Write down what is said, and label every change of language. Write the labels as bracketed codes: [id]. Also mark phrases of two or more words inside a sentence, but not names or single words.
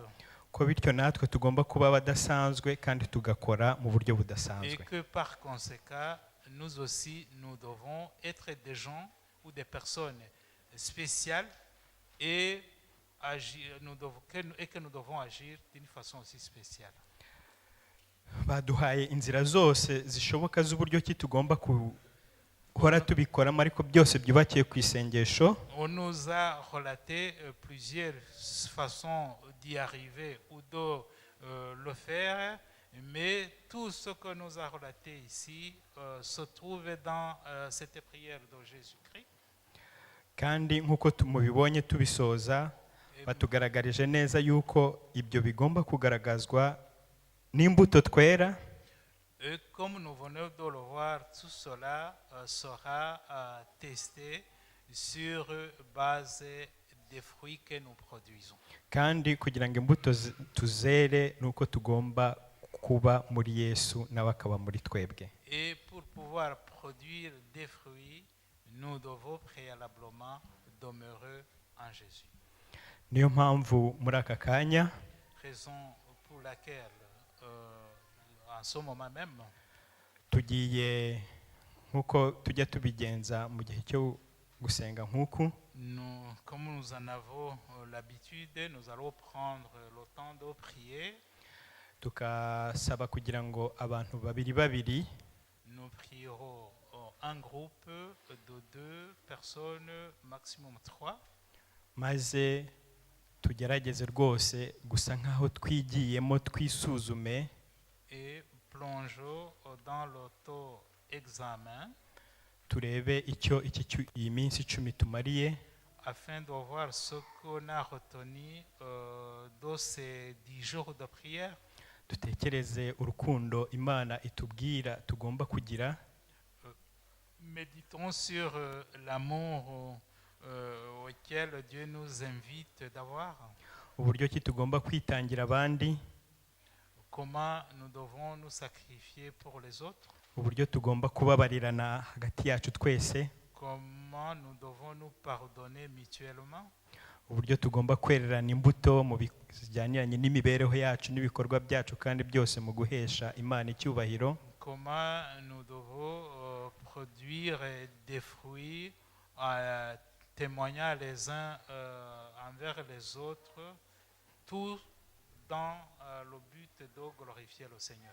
[rw] Ko bityo natwe tugomba kuba badasanzwe kandi tugakora mu buryo budasanzwe. [fr] Et que par conséquent, nous aussi, nous devons être des gens ou des personnes spéciales et que nous devons agir d'une façon aussi spéciale. [rw] Baduhaye inzira zose zishoboka z'uburyo ki tugomba guhora tubikoramo, ariko byose byubakiye ku isengesho. [fr] On nous a relaté plusieurs façons d'y arriver ou de le faire, mais tout ce que nous a relaté ici se trouve dans cette prière de Jésus-Christ. [rw] Kandi nk'uko mubibonye tubisoza, batugaragarije neza yuko ibyo bigomba kugaragazwa n'imbuto twera. [fr] Et comme nous venons de le voir, tout cela sera testé sur base des fruits que nous produisons. [rw] Kandi kugira ngo imbuto tuzere nuko tugomba kuba muri Yesu nawe akaba muri twebwe. [fr] Et pour pouvoir produire des fruits, nous devons préalablement demeurer en Jésus. [rw] Niyo mpamvu muri aka kanya [fr] Raison pour laquelle en ce moment même [rw] tugiye nkuko tujya tubigenza mu gihe cyo gusenga nk'uku. [fr] Comme nous en avons l'habitude, nous allons prendre le temps de prier. [rw] Tukasaba kugira ngo abantu babiri [fr] Nous prierons un groupe de 2 personnes, maximum 3. [rw] maze tugerageze rwose gusa nkaho twigiyemo twisuzume. [fr] Et plongeons dans l'auto-examen [rw] turebe icyo iyi minsi 10 tumariye, [fr] afin de voir ce qu'on a retenu de ces 10 jours de prière. [rw] dutekereze urukundo Imana itubwira tugomba kugira. [fr] Méditons sur l'amour auquel Dieu nous invite d'avoir. [rw] Uburyo ki tugomba kwitangira abandi, [fr] Comment nous devons nous sacrifier pour les autres. [rw] uburyo tugomba kubabarirana hagati yacu twese, [fr] Comment nous devons nous pardonner mutuellement. [rw] uburyo tugomba kwererana imbuto mu bijyaniranye n'imibereho yacu n'ibikorwa byacu, kandi byose mu guhesha Imana icyubahiro. [fr] comment nous devons produire des fruits, témoignant les uns envers les autres, tout dans le but de glorifier le Seigneur.